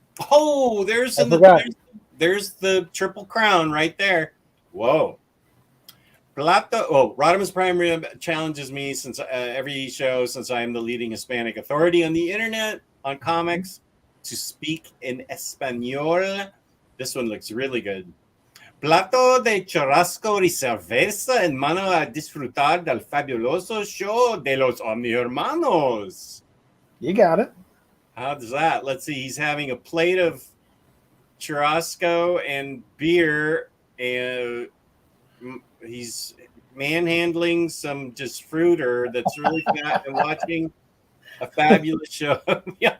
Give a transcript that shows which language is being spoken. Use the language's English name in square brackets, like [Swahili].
[English] Oh, there's the Triple Crown right there. Whoa. Rodimus Prime challenges me since every show, since I am the leading Hispanic authority on the internet on comics, to speak in Espanol. This one looks really good. [Spanish] Plato de churrasco y cerveza en mano a disfrutar del fabuloso show de los Omnihermanos. [English] You got it. How's that? Let's see. He's having a plate of churrasco and beer, and he's manhandling some just fruiter that's really fat and watching a fabulous show. Yeah,